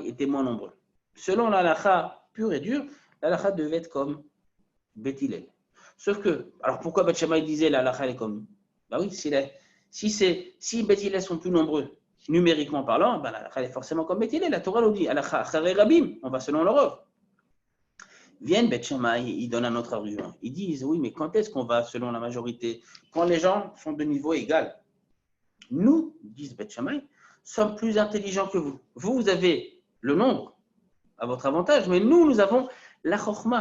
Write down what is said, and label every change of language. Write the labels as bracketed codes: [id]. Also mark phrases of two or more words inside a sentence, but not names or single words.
[fr] Selon la halakha pure et dure, l'halakha devait être comme Beth Hillel. Sauf que, alors pourquoi Beth Shammai disait la halakha est comme. Bah oui, si Beth Hillel sont plus nombreux, numériquement parlant, bah la halakha est forcément comme Beth Hillel. La Torah nous dit [he] הלכה אחרי רבים, [fr] on va selon le Rav. Viennent Beth Shammai, ils donnent un autre argument. Ils disent oui, mais quand est-ce qu'on va selon la majorité? Quand les gens sont de niveau égal. Nous, disent Beth Shammai, sommes plus intelligents que vous. Vous avez le nombre à votre avantage, mais nous avons la chokhma.